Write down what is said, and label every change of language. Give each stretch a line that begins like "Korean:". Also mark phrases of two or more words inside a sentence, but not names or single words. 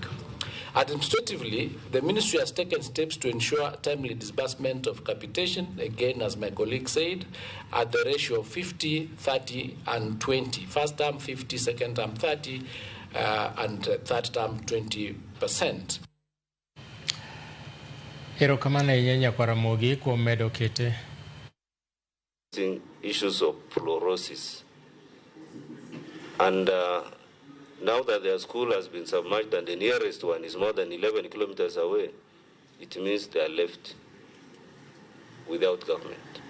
English: Administratively, the ministry has taken steps to ensure timely disbursement of capitation, again, as my colleague said, at the ratio of 50, 30, and 20. First term 50, second term 30, and third term 20%.
Luo (Kenya and Tanzania): Erokamano ahinya kwa Ramogi kuom medo kete.
English: Issues of fluorosis. And now that their school has been submerged and the nearest one is more than 11 kilometers away, it means they are left without government.